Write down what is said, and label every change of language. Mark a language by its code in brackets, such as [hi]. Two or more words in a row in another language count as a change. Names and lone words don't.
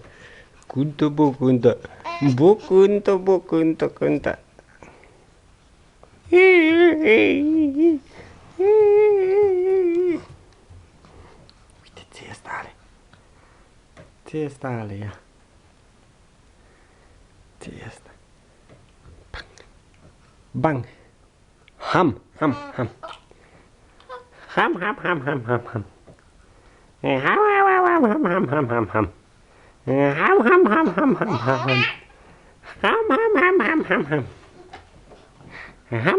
[ro] Cântă, bă, cântă. Bă, cântă, bă, cântă, cântă. Uite ce este ale. Ce este ale, ia. Ce este? Bang. Ham, ham, ham. Ham, ham, ham, ham, ham, ham. Ham, ham, ham, ham, ham, ham, ham. Ham, ham, ham, ham, ham, ham, ham. Ham, ham, ham, ham, ham, ham. Ham.